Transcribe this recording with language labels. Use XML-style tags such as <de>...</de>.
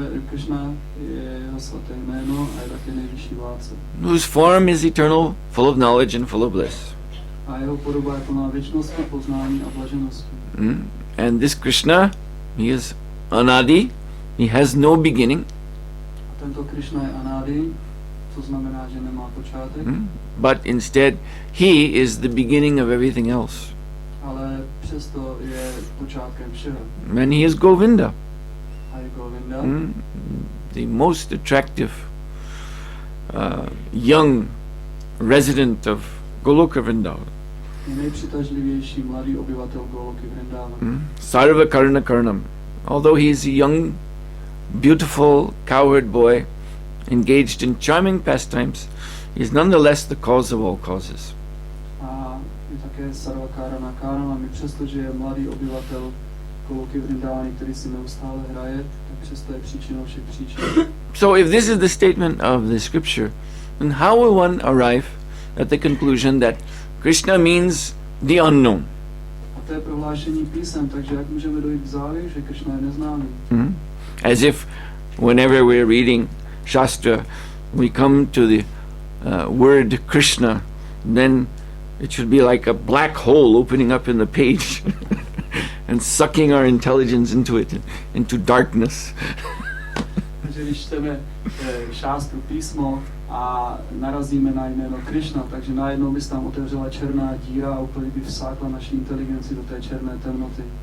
<cs>Krishna je jeho svaté jméno a je také nejvyšší vládce.</cs> <en>Whose form is eternal, full of knowledge and full of bliss.</en> <cs>A jeho podoba je plná věčnosti, poznání a blaženosti.</cs> <en>And this Krishna, he is Anadi, he has no beginning.</en> <cs>A tento Krishna je Anadi, to znamená, že nemá počátek.</cs> <en>But instead, he is the beginning of everything else.</en> <cs>Ale přesto je počátkem všeho.</cs> <en>And he is Govinda.</en> <cs>A je Govinda.</cs> <en>The most attractive young resident of Goloka Vrindavan.</en> <cs>Je nejpřitažlivější mladý obyvatel Goloky Vrindavan.</cs> <sa>Sarva Karna Karnam.</sa> <en>Although he is a young, beautiful cowherd boy, engaged in charming pastimes, he is nonetheless the cause of all causes.</en> <cs>A je také Sarva Karna Karnam, i přesto, že je mladý obyvatel Goloky Vrindavany, který si neustále hraje, tak přesto je příčinou všech příčin.</cs> <en>So if this is the statement of the scripture, then how will one arrive at the conclusion that Krishna means the unknown?</en> <cs>A to je prohlášení písem, takže jak můžeme dojít k závěru, že Krishna je neznámý?</cs> <en>As if whenever we're reading Shastra, we come to the word Krishna, then it should be like a black hole opening up in the page and sucking our intelligence into it, into darkness.</en> <cs>Takže když čteme šástru písmo a narazíme na jméno Krishna, takže najednou by se tam otevřela černá díra a úplně by vsákla naši inteligenci do té černé temnoty.</cs>